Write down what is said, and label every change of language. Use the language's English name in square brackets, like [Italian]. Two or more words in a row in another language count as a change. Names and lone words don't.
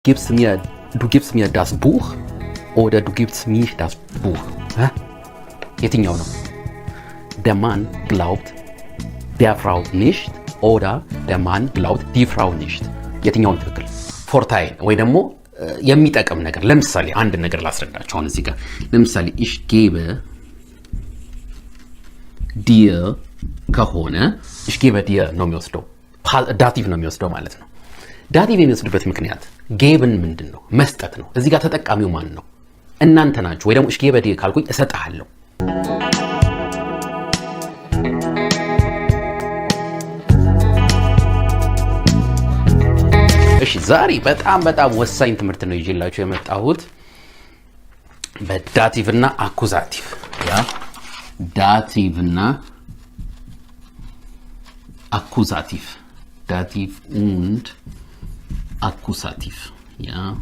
[German] Du gibst mir das Buch oder du gibst mir das Buch? [Amharic] የትኛው ነው? [German] Der Mann glaubt der Frau nicht oder der Mann glaubt die Frau nicht? [Amharic] የትኛው ነው ትክክል? ፎርታይን ወይ ደግሞ የሚጠቅም ነገር ለምሳሌ አንድ ነገር ላስረዳችሁ። አሁን እዚህ ጋር ለምሳሌ [German] ich gebe dir [Amharic] ከሆነ [German] ich gebe dir [Amharic] ነው የሚወስደው፣ ዳቲቭ ነው የሚወስደው ማለት ነው። ዳቲቭ የሚወስድበት ምክንያት ጌብን ምንድነው? መስጠት ነው። እዚህ ጋር ተጠቃሚው ማን ነው? እናንተ ናችሁ። ወይ ደግሞ [German] ich gebe dir [Amharic] ካልኩኝ እሰጣለሁ። እሺ ዛሬ በጣም ወሳኝ ትምህርት ነው ይዤላችሁ የመጣሁት በዳቲቭ እና አኩዛቲቭ ያ ዳቲቭ እና አኩዛቲቭ ዳቲቭ und አኩዛቲቭ ያ